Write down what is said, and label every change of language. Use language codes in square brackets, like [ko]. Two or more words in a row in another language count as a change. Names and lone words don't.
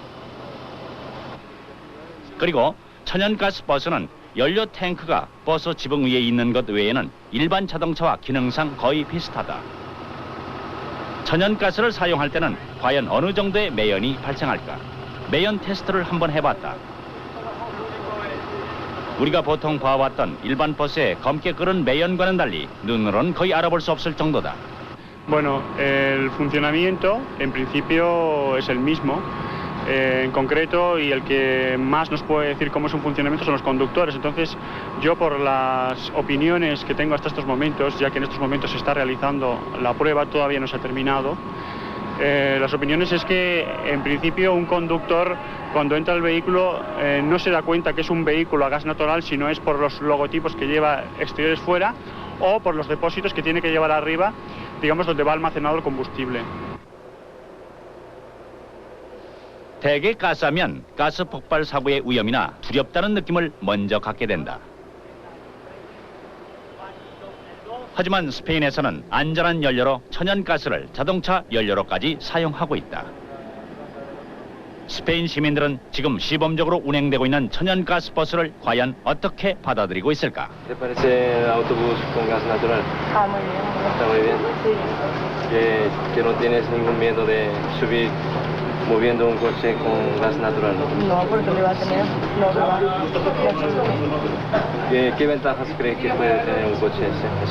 [ko] 그리고 천연가스 버스는 연료 탱크가 버스 지붕 위에 있는 것 외에는 일반 자동차와 기능상 거의 비슷하다. 천연가스를 사용할 때는 과연 어느 정도의 매연이 발생할까? 매연 테스트를 한번 해봤다. 우리가 보통 봐왔던 일반 버스의 검게 끓은 매연과는 달리 눈으로는 거의 알아볼 수 없을 정도다. [es] Bueno, el funcionamiento en principio es el mismo. En concreto, y el que más nos puede decir cómo es un funcionamiento son los conductores. Entonces, yo por las opiniones que tengo hasta estos momentos, ya que en estos momentos se está realizando la prueba, todavía no se ha terminado, las opiniones es que en principio un conductor cuando entra al vehículo no se da cuenta que es un vehículo a gas natural, sino es por los logotipos que lleva exteriores fuera o por los depósitos que tiene que llevar arriba, digamos, donde va almacenado el combustible. [ko] 대개 가스하면 가스 폭발 사고의 위험이나 두렵다는 느낌을 먼저 갖게 된다. 하지만 스페인에서는 안전한 연료로 천연가스를 자동차 연료로까지 사용하고 있다. 스페인 시민들은 지금 시범적으로 운행되고 있는 천연가스 버스를 과연 어떻게 받아들이고 있을까? [es] ¿Te parece el autobús con gas natural? Ah, muy bien. Está muy bien. Sí. Que no tienes ningún miedo de subir moviendo un coche con gas natural, ¿no? No, porque lo iba a tener. No, no va. ¿Qué ventajas crees que puede tener un coche así?